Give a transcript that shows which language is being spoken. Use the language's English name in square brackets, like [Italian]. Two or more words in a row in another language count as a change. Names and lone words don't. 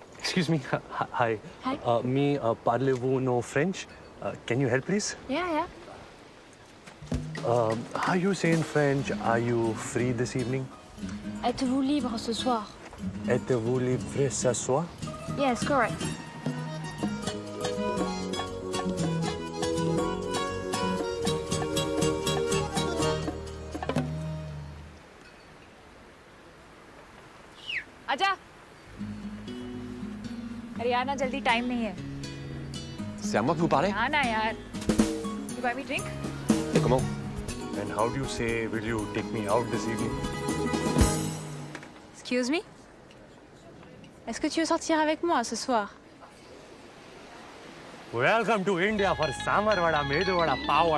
[English] Excuse me. Hi. Hi. Me, parlez-vous no French? Can you help, please? Yeah. How you say in French, are you free this evening? [French] Êtes-vous libre ce soir? Êtes-vous libre ce soir? [English] Yes, correct. [Hindi] आजा। अरे यार ना जल्दी टाइम नहीं है। [French] C'est à moi que vous parlez? [Hindi] हाँ ना यार। [English] You buy me drink? [French] Comment? [English] And how do you say, will you take me out this evening? Excuse me? [French] Est-ce que tu veux sortir avec moi ce soir? [English] Welcome to India for sambar vada, medu vada, pav vada.